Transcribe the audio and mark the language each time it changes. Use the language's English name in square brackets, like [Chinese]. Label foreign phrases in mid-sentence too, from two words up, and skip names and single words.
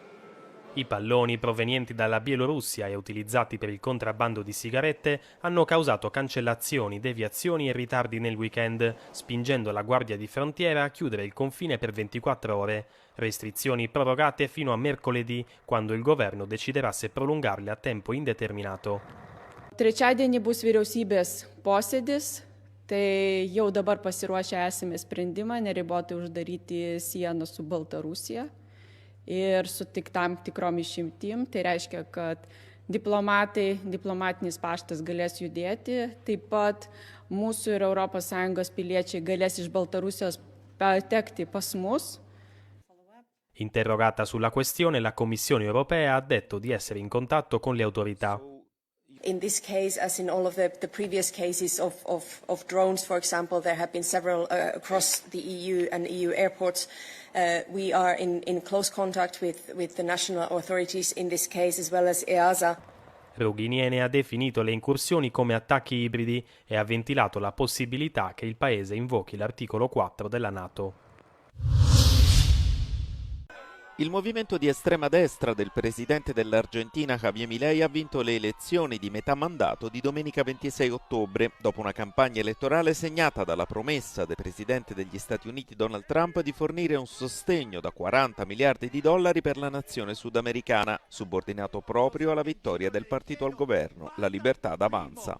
[Italian] I palloni provenienti dalla Bielorussia e utilizzati per il contrabbando di sigarette hanno causato cancellazioni, deviazioni e ritardi nel weekend, spingendo la Guardia di Frontiera a chiudere il confine per 24 ore. Restrizioni prorogate fino a mercoledì, quando il governo deciderà se prolungarle a tempo indeterminato. [Lithuanian] Trečiadienį bus vyriausybės posėdis, tai jau dabar pasiruošę esame sprendimą neribotai uždaryti sieną su Baltarusija. Ir su tik tam tikrom išimtim, tai reiškia, kad diplomatinis paštas galės judėti, taip pat mūsų ir ES piliečiai galės iš Baltarusijos patekti pas mus. [Italian] Interrogata sulla questione, la Commissione europea ha detto di essere in contatto con le autorità. [English] In this case, as in all of the previous cases of drones, for example, there have been several across the EU and EU airports. We are in close contact with the national authorities in this case, as well as EASA. [Italian] Ruginiene ha definito le incursioni come attacchi ibridi e ha ventilato la possibilità che il paese invochi l'articolo 4 della NATO. Il movimento di estrema destra del presidente dell'Argentina Javier Milei ha vinto le elezioni di metà mandato di domenica 26 ottobre, dopo una campagna elettorale segnata dalla promessa del presidente degli Stati Uniti Donald Trump di fornire un sostegno da 40 miliardi di dollari per la nazione sudamericana, subordinato proprio alla vittoria del partito al governo, la Libertad Avanza.